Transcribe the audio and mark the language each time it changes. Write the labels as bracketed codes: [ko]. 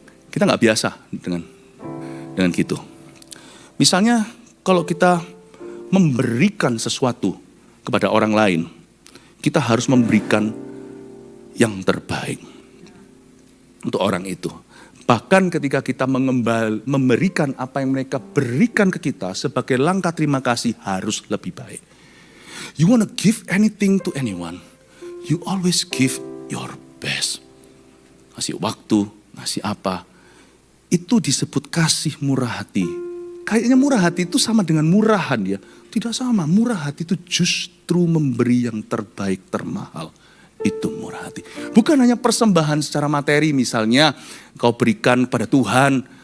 [id] Kita nggak biasa dengan gitu. Misalnya kalau kita memberikan sesuatu kepada orang lain, kita harus memberikan yang terbaik untuk orang itu. Bahkan ketika kita memberikan apa yang mereka berikan ke kita sebagai langkah terima kasih harus lebih baik. [en] You want to give anything to anyone, you always give your best. [id] Kasih waktu, kasih apa, itu disebut kasih murah hati. Kayaknya murah hati itu sama dengan murahan ya. Tidak sama, murah hati itu justru memberi yang terbaik, termahal. Itu murah hati. Bukan hanya persembahan secara materi, misalnya kau berikan pada Tuhan,